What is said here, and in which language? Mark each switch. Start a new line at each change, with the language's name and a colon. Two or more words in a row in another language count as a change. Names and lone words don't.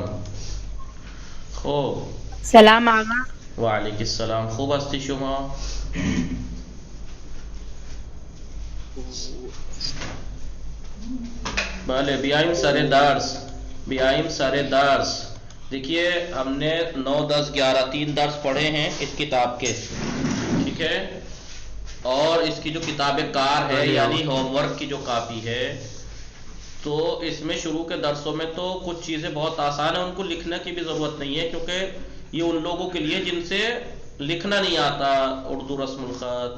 Persian: خوب. سلام آقا. وعلیکم السلام. خوب هستی شما؟ بله بیایم سر درس.
Urdu: دیکھیے ہم نے 9 10 11 3 درس پڑھے ہیں اس کتاب کے، ٹھیک ہے؟ اور اس کی جو
Persian: کتاب کار
Urdu: ہے یعنی
English: homework
Urdu: کی جو کاپی ہے، تو اس میں شروع کے درسوں میں تو کچھ چیزیں بہت آسان ہیں، ان کو لکھنے کی بھی ضرورت نہیں ہے، کیونکہ یہ ان لوگوں کے لیے جن سے لکھنا نہیں آتا اردو رسم الخط.